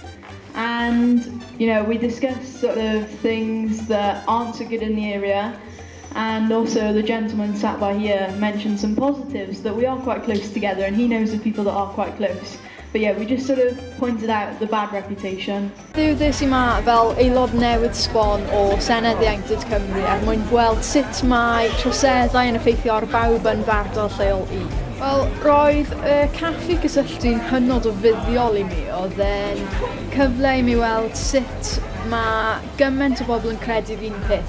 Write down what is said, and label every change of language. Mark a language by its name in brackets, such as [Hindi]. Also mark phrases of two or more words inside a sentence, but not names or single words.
[English] And we discuss sort of things that aren't so good in the area, and also the gentleman sat by here mentioned some positives, that we are quite close together, and he knows the people that are quite close. But yeah, we just sort of pointed out the bad reputation. [Welsh] Dywdais yma fel aelod newydd sbon o Senedd Ieuenctid Cymru er mwyn gweld sut mae troseddau yn effeithio ar bawb yn fardal lleol i. Wel, roedd y caffi gysylltu'n hynod o fuddiol i mi. Oedd e'n cyfle i mi weld sut mae gymaint o bobl yn credu'r un peth.